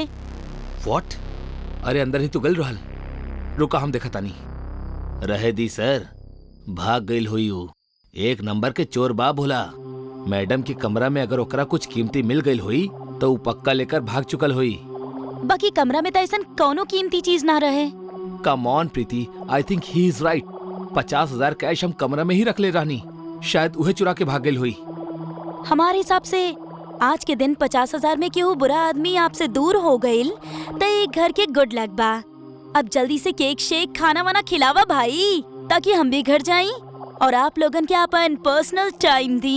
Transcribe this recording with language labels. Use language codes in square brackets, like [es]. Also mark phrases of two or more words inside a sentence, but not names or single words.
[bho] व्हाट? अरे अंदर ही तो गल रहल। रुका, हम देखा तानी। रहे दी सर, भाग गईल हुई हूँ। 1 नंबर के चोर बा भोला। मैडम के कमरा में अगर ओकरा कुछ कीमती मिल गई हुई तो वो पक्का लेकर भाग चुकल हुई। बाकी कमरा में तो ऐसा कौनो कीमती चीज ना रहे। [en] come on प्रीति, I think he is right. [bho] 50,000 कैश हम कमरा में ही रख ले रहनी, शायद उहे चुरा के भाग गई हुई। हमारे हिसाब से आज के दिन 50,000 में केहू बुरा आदमी आपसे दूर हो गईल तो एक घर के [en] good luck [bho] बा। अब जल्दी से केक शेक खाना वाना खिलावा भाई, ताकि हम भी घर जाएं और आप लोगन के अपन [en] personal time [bho] दी।